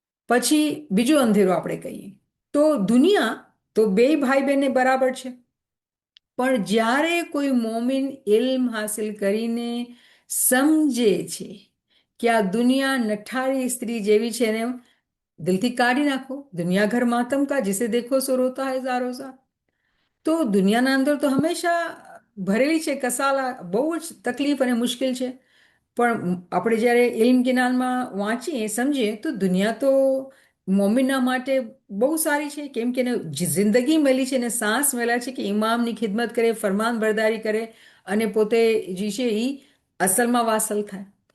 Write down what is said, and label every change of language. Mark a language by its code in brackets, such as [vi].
[gu] પછી બીજું અંધેરો આપણે કહીએ તો દુનિયા તો બે ભાઈ બહેનને બરાબર છે, પણ જ્યારે કોઈ મોમિન ઇલ્મ હાસિલ કરીને સમજે છે કે આ દુનિયા નઠારી સ્ત્રી જેવી છે, ને દિલથી કાઢી નાખો. [hi] દુનિયા ઘર માતમ કા जिसे देखो सो रोता है ज़ारो ज़ार. [gu] તો દુનિયાના અંદર તો હંમેશા ભરેલી છે કસાલા, બહુ જ તકલીફ અને મુશ્કેલ છે. પણ આપણે જ્યારે ઇલ્મ જ્ઞાનમાં વાંચીએ, સમજીએ, તો દુનિયા તો મોમિનના માટે બહુ સારી છે, કેમ કે એને જિંદગી મળી છે, એને સાંસ મળ્યા છે કે ઇમામની ખિદમત કરે, ફરમાન બરદારી કરે, અને પોતે જે છે એ અસલમાં વાસલ થાય.